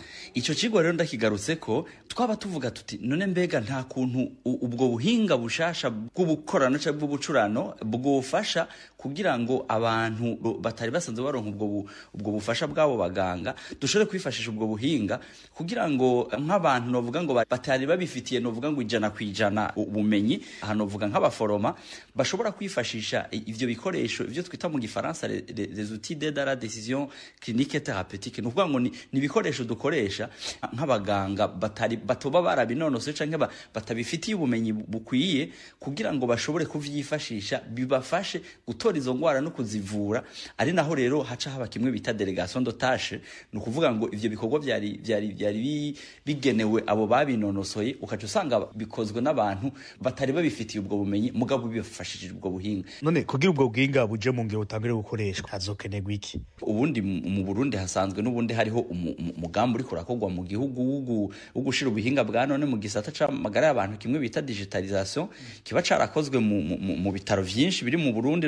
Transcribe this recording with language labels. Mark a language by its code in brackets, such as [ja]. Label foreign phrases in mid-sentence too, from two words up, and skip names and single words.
[rn] Ico cigwa rero ndakigarutse ko twaba tuvuga tuti none mbega nta kuntu ubwo buhinga bushasha bw'ubukorano cyangwa bw'ubucurano bwofasha kugira ngo abantu batari basanzwe baronka ubwo bufasha bwabo baganga dushobore kwifashisha ubwo buhinga, kugira ngo nk'abantu novuga ngo batari babifitiye novuga ngo 100% ubumenyi, hano novuga nk'abaforoma bashobora kwifashisha ivyo bikoresho, ivyo twita mu gifaransa [fr] les outils d'aide à la décision clinique et thérapeutique. [rn] Nukuvuga ngo ni ibikoresho dukoresha nk'abaganga batoba barabinonose canke batabifitiye ubumenyi bukwiye, kugira ngo bashobore kuvyifashisha bibafashe gutora izo ngwara no kuzivura. Ari naho rero haca haba kimwe bita [fr] delegation de tâche, [rn] nukuvuga ngo ivyo bikorwa byari bigenewe abo babinonosoye, ukaca usanga bikozwe n'abantu batari babifitiye ubwo bumenyi, mugabo bibafashije ubwo buhinga. None kugira ubwo buhinga buje mu ngiro utangire gukoreshwa hazokenerwa iki? Ubundi mu Burundi hasanzwe n'ubundi hariho umugambi uri kurakogwa mu gihugu ugushira ubuhinga bwa none mu gisata c'amagara y'abantu, kimwe bita digitalisation, kiba carakozwe mu bitaro vyinshi biri mu Burundi.